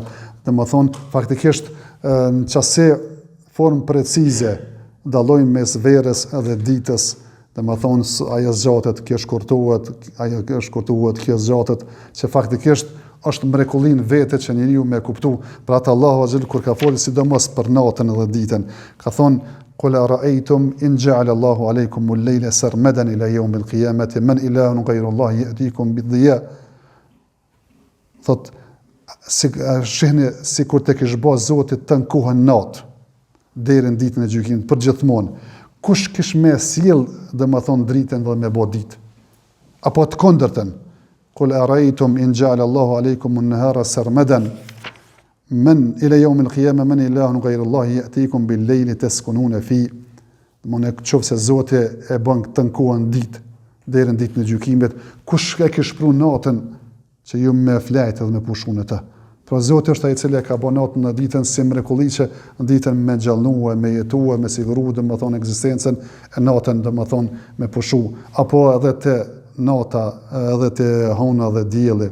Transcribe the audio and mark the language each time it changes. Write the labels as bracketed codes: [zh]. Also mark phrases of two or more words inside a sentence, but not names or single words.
[sq] Domethënë faktikisht në qase formë precize dallojmë mes verës edhe ditës. Domethënë ajo zgjatet, kjo shkurtohet, ajo shkurtohet, kjo zgjatet, që faktikisht është mrekullin vete që njeriu me kuptu. Pra atë Allahu Azza kur ka folë sidomos për natën edhe ditën, ka thonë [ar] قل أرأيتم إن جعل الله عليكم الليل سرمدا إلى يوم القيامة من إله غير الله يأتيكم بالضياء. [sq] Thot, shihni si kur të kish ba Zotit të në kohën natë, deri në ditën e gjykimit, për gjithmonë. Kush kish me sjell dhe më thonë dritën dhe me ba ditë? Apo të kundërtën? [ar] قل أرأيتم إن جعل الله عليكم النهار سرمدا من إلى يوم القيامة من إله غير الله يأتيكم بالليل تسكنون فيه. [sq] Domthonë nëse Zoti e bën këtë kohën ditë deri në ditën e gjykimit, kush e ka shpru natën që ju me flajt edhe me pushun e të. Pra Zoti është ai i cili e ka bën natën në ditën si mrekulli që në ditën me gjallnue, me jetue, me siguru domethënë ekzistencën e natën domethënë me pushu, apo edhe te nata, edhe te hona dhe dielli.